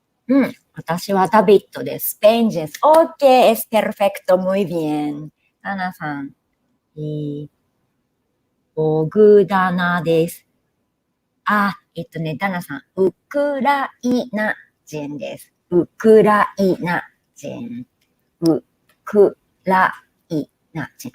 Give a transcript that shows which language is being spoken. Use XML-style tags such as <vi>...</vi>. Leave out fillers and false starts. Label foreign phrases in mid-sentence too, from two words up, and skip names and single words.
<ja>私はダビッドです。スペイン人です。</ja> <es>OK, es perfecto, muy bien.</es> <ja>ダナさん。ボグダナです。ダナさん。ウクライナ人です。ウクライナ人。ウクライナ人。</ja>